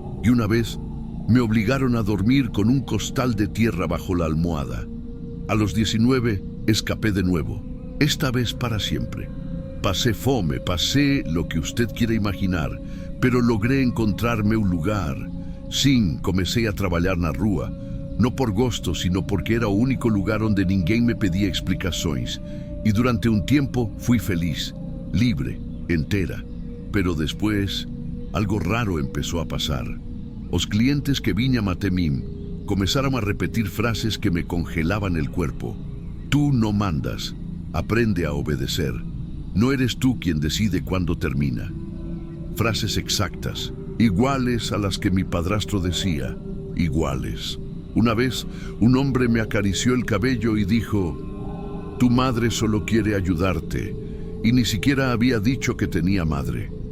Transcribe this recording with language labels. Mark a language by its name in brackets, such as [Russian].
[Spanish] Y una vez me obligaron a dormir con un costal de tierra bajo la almohada. A los 19 escapé de nuevo. Esta vez para siempre. Pasé fome, pasé lo que usted quiera imaginar, pero logré encontrarme un lugar. [Portuguese] Sim, comecei a trabalhar na rua, não por gosto, [Spanish] sino porque [Portuguese] era o único lugar onde ninguém me pedia explicações. E durante um tempo fui feliz, [Spanish] libre, entera. Pero después, algo raro empezó a pasar. [Portuguese] Os clientes que vinham até mim começaram a repetir frases que me [Spanish] congelaban el cuerpo. Tú no mandas. Aprende a obedecer. No eres tú quien decide cuándo termina. Frases exactas, iguales a las que mi padrastro decía, iguales. Una vez, un hombre me acarició el cabello y dijo, «Tu madre solo quiere ayudarte», y ni siquiera había dicho que tenía madre.